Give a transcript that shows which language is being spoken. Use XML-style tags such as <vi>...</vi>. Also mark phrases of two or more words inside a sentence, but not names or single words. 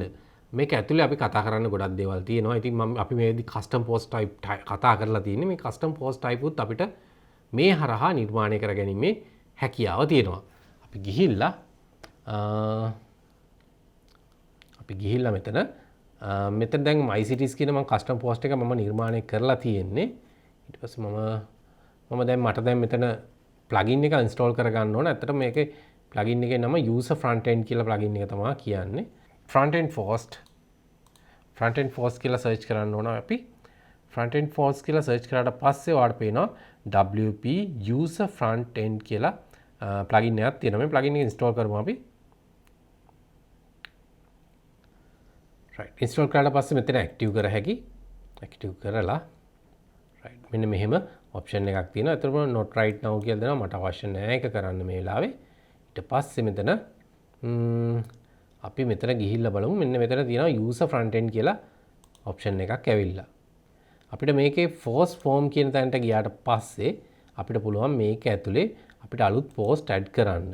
<si>මේක ඇතුලේ අපි කතා කරන්න ගොඩක් දේවල් තියෙනවා. ඉතින් අපි මේදී</si> <en>custom post type</en> <si>කතා කරලා තියෙන්නේ. මේ</si> <en>custom post type</en> <si>උත් අපිට මේ හරහා නිර්මාණය කරගැනීමේ හැකියාව තියෙනවා. අපි ගිහිල්ලා මෙතන දැන්</si> <en>my cities</en> <si>කියන මම</si> <en>custom post</en> <si>එක මම නිර්මාණය කරලා තියෙන්නේ. ඊට පස්සේ මම දැන් මෙතන plugin එක install කරගන්න ඕන. ඇත්තටම මේකේ plugin එකේ නම</si> <en>user front end</en> <si>කියලා plugin එක තමයි කියන්නේ.</si> <en>front end post</en> <si>කියලා search කරන්න ඕන අපි.</si> <en>front end post</en> <si>කියලා search කරාට පස්සේ ඔයාලට පේනවා</si> <en>WP user front end</en> <si>කියලා plugin එකක් තියෙනවා. මේ plugin එක install කරමු අපි.</si> <en>right install</en> <si>කරලා පස්සේ මෙතන active කර හැකි. active කරලා right මෙන්න මෙහෙම option එකක් තියෙනවා. ඒතරම</si> <en>not right now</en> <si>කියලා දෙනවා. මට අවශ්‍ය නැහැ ඒක කරන්න මේ වෙලාවේ. ඊට පස්සේ මෙතන අපි මෙතන ගිහිල්ලා බලමු. මෙන්න මෙතන තියෙනවා</si> <en>user front end</en> <si>කියලා option එකක් ඇවිල්ලා. අපිට මේකේ</si> <en>post form</en> <si>කියන තැනට ගියාට පස්සේ අපිට පුළුවන් මේක ඇතුලේ අපිට අලුත්</si> <en>post add</en> <si>කරන්න.</si>